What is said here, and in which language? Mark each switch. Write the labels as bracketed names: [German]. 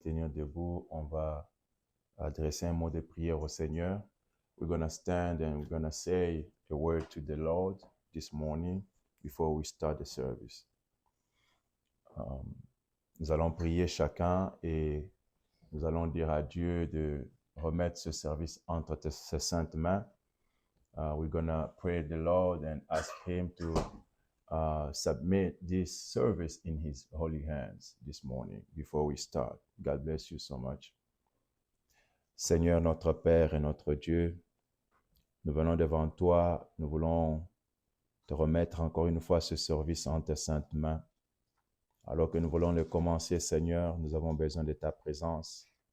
[French] tenir debout, on va adresser un mot de prière au Seigneur. [English] We're going to stand and we're going to say a word to the Lord this morning before we start the service. [French] Nous allons prier chacun et nous allons dire à Dieu de remettre ce service entre ses saintes mains. [English] We're going to pray the Lord and ask Him to submit this service in His holy hands this morning before we start. God bless you so much. [French] Seigneur, notre Père et notre Dieu, nous venons devant toi, nous voulons te remettre encore une fois ce service entre tes saintes mains. Alors que nous voulons le commencer, Seigneur, nous avons besoin de ta présence.